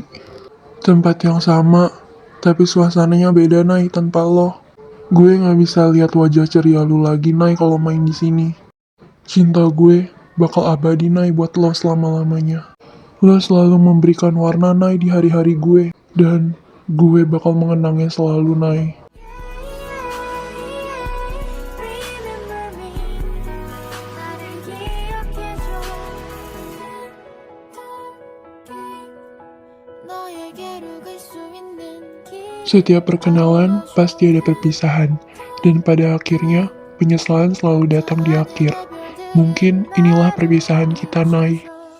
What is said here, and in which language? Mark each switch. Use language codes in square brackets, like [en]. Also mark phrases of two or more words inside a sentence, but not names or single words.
[id] Tempat yang sama, tapi suasananya beda, Nay, tanpa lo. Gue gak bisa lihat wajah ceria lu lagi, Nay, kalau main di sini. Cinta gue bakal abadi, Nay, buat lo selama-lamanya. Lo selalu memberikan warna, Nay, di hari-hari gue. Dan gue bakal mengenangnya selalu, Nay. [en] Remember me [ko] 나를 기억해줘 너에게로 갈 수 있는 길 [id] Setiap perkenalan pasti ada perpisahan. Dan pada akhirnya, penyesalan selalu datang di akhir. Mungkin inilah perpisahan kita, Nay.